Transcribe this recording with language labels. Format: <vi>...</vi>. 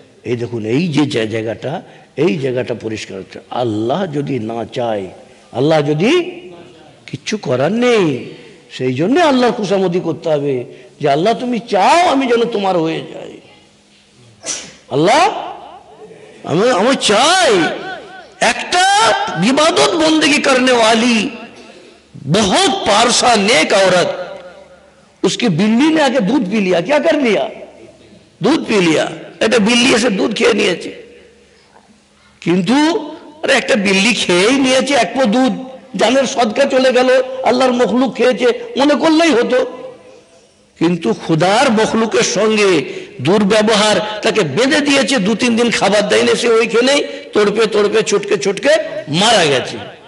<bn>এই দেখুন, এই যে জায়গাটা, এই জায়গাটা পরিষ্কার হচ্ছে। আল্লাহ যদি না চায়, আল্লাহ যদি, কিচ্ছু করার নেই। সেই জন্য আল্লাহর খুশামদি করতে হবে যে আল্লাহ তুমি চাও আমি যেন তোমার হয়ে যাই। আল্লাহ আমি চাই।</bn> <hi>একটা इबादत बंदगी करने वाली बहुत पारसा नेक औरत, उसकी बिल्ली ने आके दूध पी लिया। क्या कर लिया? दूध पी लिया।</hi> <bn>একটা বিল্লি এসে দুধ খেয়ে নিয়েছে, কিন্তু আরে একটা বিল্লি খেয়েই নিয়েছে এক পো দুধ, জানের সদকা চলে গেল, আল্লাহর মখলুক খেয়েছে মনে করলেই হতো। কিন্তু খুদার মখলুকের সঙ্গে দুর্ব্যবহার, তাকে বেঁধে দিয়েছে, 2-3 দিন খাবার দেয়নি, সে ওইখানেই তড়পে তড়পে ছুটকে ছুটকে মারা গেছে।</bn>